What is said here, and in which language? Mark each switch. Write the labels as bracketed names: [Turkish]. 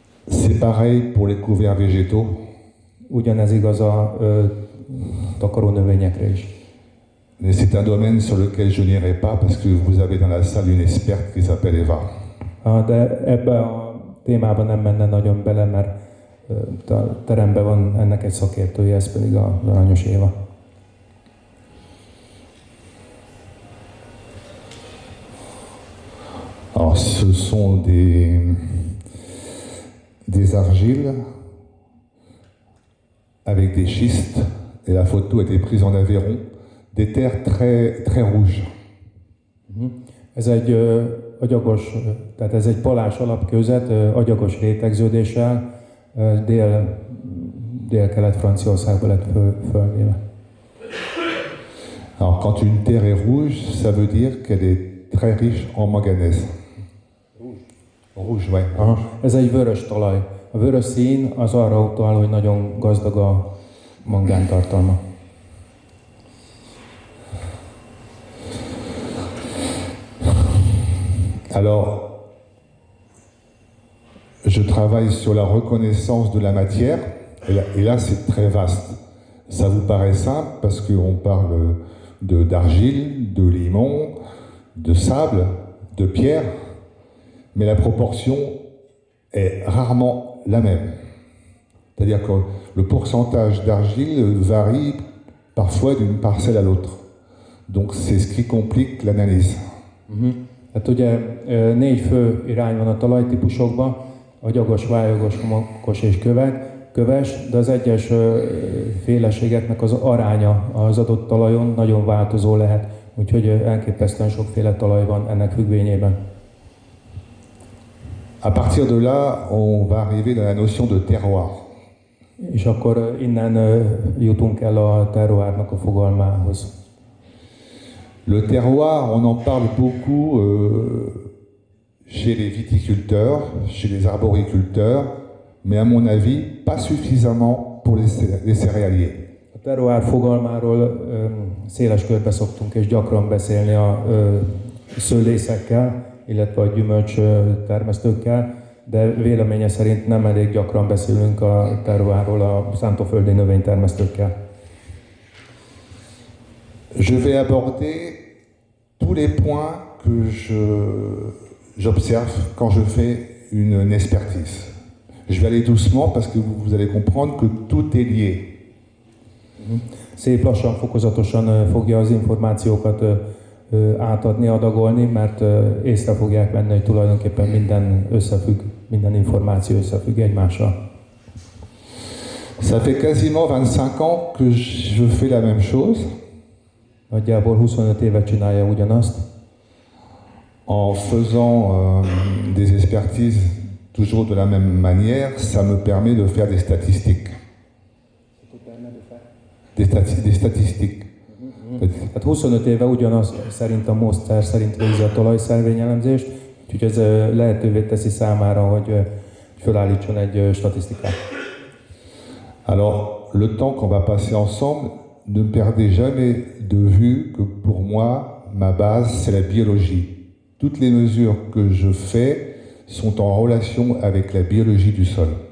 [French] C'est pareil pour les couverts végétaux. [Hungarian] Ugyanez igaz a takaró növényekre is. [French] Mais c'est un domaine sur lequel je n'irai pas parce que vous avez dans la salle une experte qui s'appelle Eva. [Hungarian] De ebbe a témába nem menne nagyon bele, mert a teremben van ennek egy szakértője, ez pedig az aranyos Éva. [French] Alors, ce sont des argiles avec des schistes, et la photo a été prise en Aveyron, des terres très, très rouges. [Hungarian] Ez egy agyagos, tehát ez egy palás alapkőzet, agyagos rétegződéssel, dél-kelet-Franciaországban lett fölvéve. [French] Alors, quand une terre est rouge, ça veut dire qu'elle est très riche en manganèse. Rouge, ouais. [Hungarian] Aha. Ez egy vörös talaj. A vörös szín az arra utal, hogy nagyon gazdag a mangántartalma. [French] Alors, je travaille sur la reconnaissance de la matière, et là c'est très vaste. Ça vous paraît simple parce qu'on parle d'argile, de limon, de sable, de pierre, mais la proportion est rarement la même. C'est-à-dire que le pourcentage d'argile varie parfois d'une parcelle à l'autre. Donc c'est ce qui complique l'analyse. [Hungarian] Hát ugye 4 fő irány van a talajtípusokban, agyagos, vályogos, homokos és köves, de az egyes féleségeknek az aránya az adott talajon nagyon változó lehet, úgyhogy elképesztően sokféle talaj van ennek függvényében. [French] À partir de là, on va arriver dans la notion de terroir. [Hungarian] És akkor innen jutunk el a terroárnak a fogalmához. [French] Le terroir, on en parle beaucoup chez les viticulteurs, chez les arboriculteurs, mais à mon avis, pas suffisamment pour les céréaliers. [Hungarian] A terroár fogalmáról széles körbe szoktunk és gyakran beszélni a szőlészekkel, illetve a gyümölcs termesztőkkel, de véleménye szerint nem elég gyakran beszélünk a terroárról a szántóföldi növénytermesztőkkel. [French] Je vais aborder tous les points que j'observe quand je fais une expertise. Je vais aller doucement parce que vous allez comprendre que tout est lié. [Hungarian] Szép lassan, fokozatosan fogja az információkat átadni, adagolni, mert észre fogják venni, hogy tulajdonképpen minden összefügg, minden információ összefügg egymással. [French] Ça fait quasiment 25 ans que je fais la même chose. [Hungarian] Nagyjából 25 éve csinálja ugyanazt. [French] En faisant des expertises toujours de la même manière, ça me permet de faire des statistiques. Des statistiques. [Hungarian] Tehát 25 éve ugyanaz szerint a módszer szerint végzi a talajszervényelemzést, úgyhogy ez lehetővé teszi számára, hogy felállítson egy statisztikát. [French] Alors, le temps qu'on va passer ensemble, ne perdez jamais de vue que pour moi, ma base, c'est la biologie. Toutes les mesures que je fais sont en relation avec la biologie du sol.